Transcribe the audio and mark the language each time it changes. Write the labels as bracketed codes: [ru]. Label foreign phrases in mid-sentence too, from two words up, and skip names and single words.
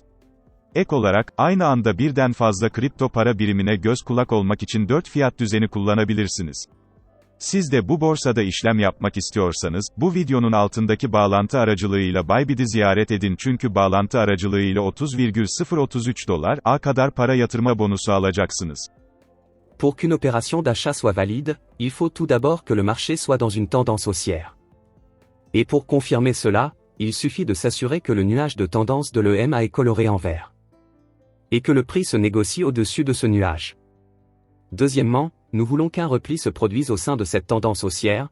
[tr] Ek olarak, aynı anda birden fazla kripto para birimine göz kulak olmak için 4 fiyat düzeni kullanabilirsiniz. Siz de bu borsada işlem yapmak istiyorsanız, bu videonun altındaki bağlantı aracılığıyla Bybit'i ziyaret edin çünkü bağlantı aracılığıyla $30,033 kadar para yatırma bonusu alacaksınız. [fr] Pour qu'une opération d'achat soit valide, il faut tout d'abord que le marché soit dans une tendance haussière. Et pour confirmer cela, il suffit de s'assurer que le nuage de tendance de l'EMA est coloré en vert. Et que le prix se négocie au-dessus de ce nuage. Deuxièmement, nous voulons qu'un repli se produise au sein de cette tendance haussière.